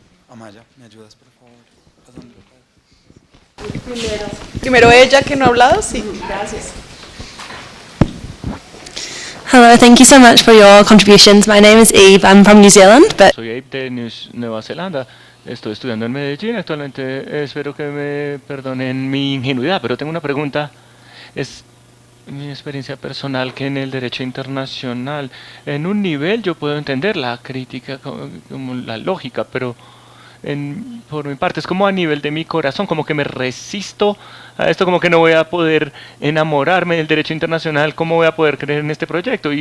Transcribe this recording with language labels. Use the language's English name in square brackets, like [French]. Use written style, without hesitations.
[Spanish] Amaya, ¿me ayudas, por favor? ¿A dónde lo pego? Primero ella que no ha hablado, sí, gracias. [English] Hello, thank you so much for your contributions. My name is Eve. I'm from New Zealand, but [Spanish] Soy Abe de Nueva Zelanda. Estoy estudiando en Medellín actualmente. Espero que me perdonen mi ingenuidad, pero tengo una pregunta. Es mi experiencia personal que en el derecho internacional, en un nivel yo puedo entender la crítica como la lógica, pero por mi parte es como a nivel de mi corazón, como que me resisto a esto, como que no voy a poder enamorarme del derecho internacional, cómo voy a poder creer en este proyecto.